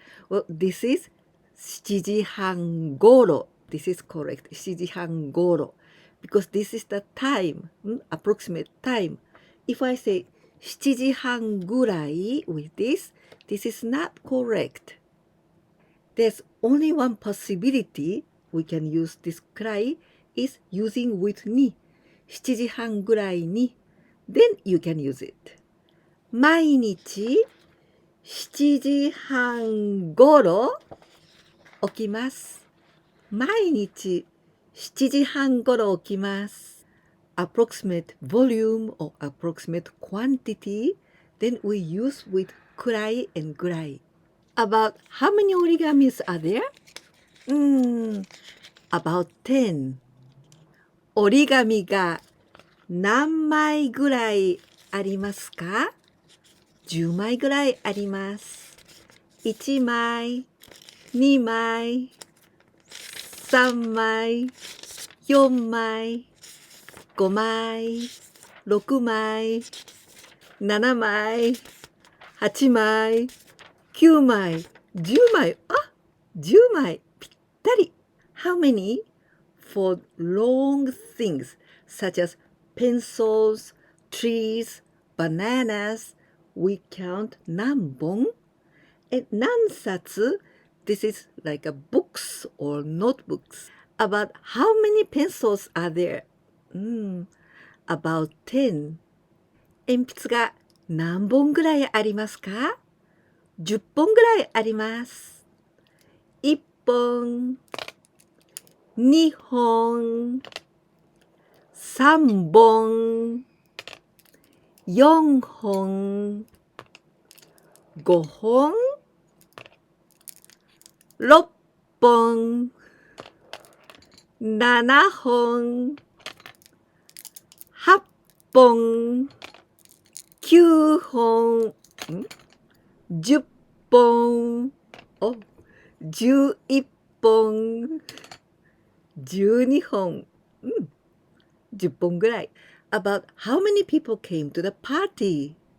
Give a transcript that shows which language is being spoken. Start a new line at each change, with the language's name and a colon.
English: well this is 7時半ごろ this is correct 7時半ごろ because this is the time approximate time if I say 7時半ぐらい with this is not correct. There's only one possibility we can use this くらい is using with に7時半ぐらいに then you can use it.
Japanese: 毎日7時半ごろ起きます。毎日7時半ごろ起きます。
English: Approximate volume or approximate quantity, then we use with くらい and ぐらい。 About how many origamis are there? About 10.
Japanese: 折り紙が何枚ぐらいありますか 10枚ぐらいあります。1枚、2枚、3枚、4枚、5枚、6枚、7枚、8枚、9枚、10枚。あ、10枚。ぴったり。
English: How many? For long things such as pencils, trees, bananas, we count 何本 and 何冊 This is like a books or notebooks. About how many pencils are there? About 10.
Japanese: 鉛筆が何本ぐらいありますか ?10 本ぐらいあります。 1本、2本、3本、4本、5本、 6本、7本、8本、9本、10本、11本、12本、10本ぐらい。
English: About how many people came to the party?